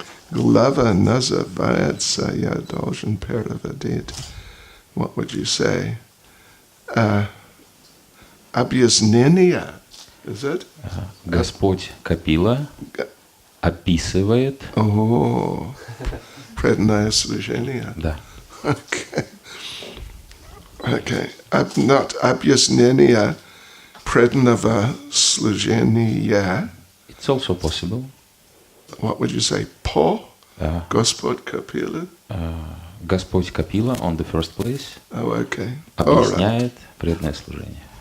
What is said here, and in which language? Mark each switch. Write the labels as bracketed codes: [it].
[ru] Глава называется, я должен переводить. [en] What would you say? [ru] Объяснение, [en] is it? [ru] Господь Капила описывает. О, преданное служение. Да. [en] Okay. Not [ru] объяснение преданного служения. [en] It's also possible. What would you say? Господь Капила? Господь Капила on the first place Okay. [ru] объясняет преданное служение.